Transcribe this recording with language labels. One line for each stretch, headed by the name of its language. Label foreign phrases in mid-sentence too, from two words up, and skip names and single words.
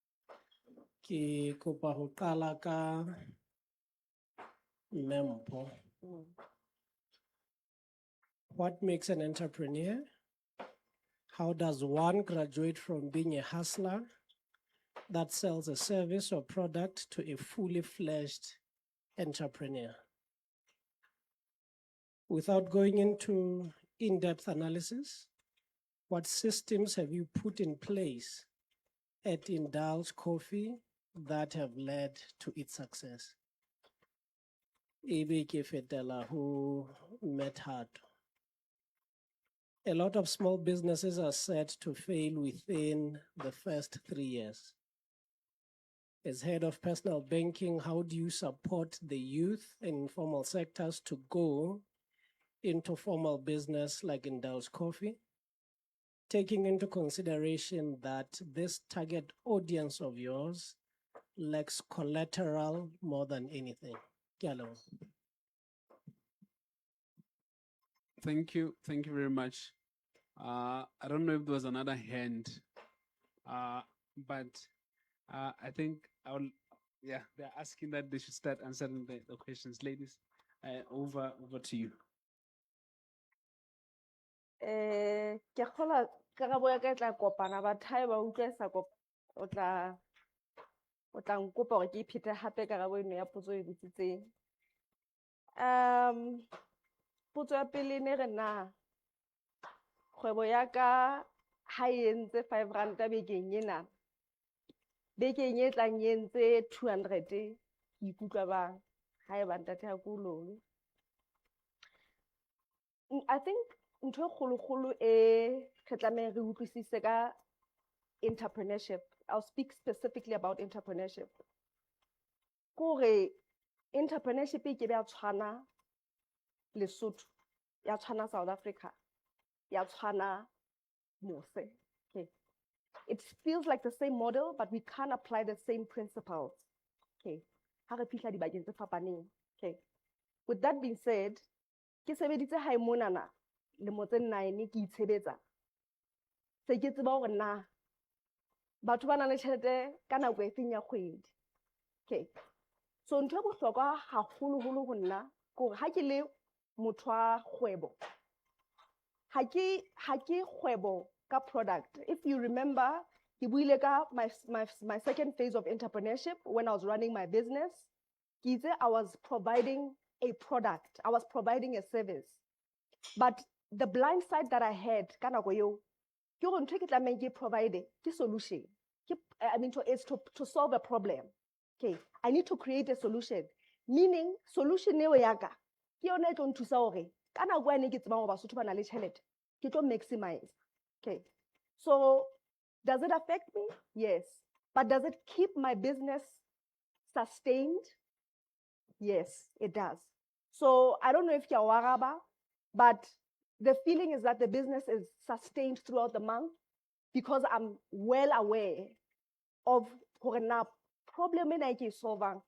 Southern Sotho: Ke kopa ho qala ka Mpho
English: What makes an entrepreneur? How does one graduate from being a hustler that sells a service or product to a fully fledged entrepreneur? Without going into in-depth analysis, what systems have you put in place at Indulge Coffee that have led to its success?
Southern Sotho: Ebe ke fetela ho met Thato.
English: A lot of small businesses are set to fail within the first 3 years. As head of personal banking, how do you support the youth and informal sectors to go into formal business like Indulge Coffee, taking into consideration that this target audience of yours lacks collateral more than anything?
Southern Sotho: Ke a leboha.
English: Thank you. Thank you very much. I don't know if there was another hand, but I think yeah, they're asking that they should start answering the questions. Ladies, over to you.
Southern Sotho: Ke kgola karabo ya ka e tla kopana batho haeba o utlwa e sa o tla nkopa hore ke iphete hape karabo eno ya potso e botsitseng. Potso ya pele ne re na kgwebo ya ka ha e entse 5 ranta bekeng ena, bekeng e tlang e entse 200, ke ikutlwa bang haeba ntate ha ke o lobe.
English: I think
Southern Sotho: ntho e kgolo e re tlameha re utlwisise ka entrepreneurship.
English: I'll speak specifically about entrepreneurship.
Southern Sotho: Kore entrepreneurship e ke be ya tshwana Lesotho, ya tshwana South Africa, ya tshwana mose.
English: Okay. It feels like the same model, but we can't apply the same principles. Okay.
Southern Sotho: Ha re fihla dibakeng tse fapaneng.
English: Okay. With that being said,
Southern Sotho: ke sebeditse hae monana lemo tse 9 ke itshebetsa. Se ke tseba hore na batho ba nang le tjhelete ka nako e feng ya kgwedi.
English: Okay.
Southern Sotho: So ntho e bohlokwa haholo ho nna ke ha ke le motho wa kgwebo, ha ke kgwebo ka product.
English: If you remember,
Southern Sotho: ke buile ka
English: my second phase of entrepreneurship when I was running my business.
Southern Sotho: Ke itse
English: I was providing a product, I was providing a service. But the blind side that I had
Southern Sotho: ka nako eo ke hore ntho e ke tlamehang ke provide ke solution.
English: I mean, it's to solve a problem. Okay, I need to create a solution.
Southern Sotho: Meaning, solution eo ya ka ke yona e tlo nthusa hore ka nako ene ke tsebang hore Basotho ba na le tjhelete ke tlo maximize.
English: Okay, so does it affect me? Yes. But does it keep my business sustained? Yes, it does. So I don't know if you're waraba, but the feeling is that the business is sustained throughout the month because I'm well aware of the problem in IT solving.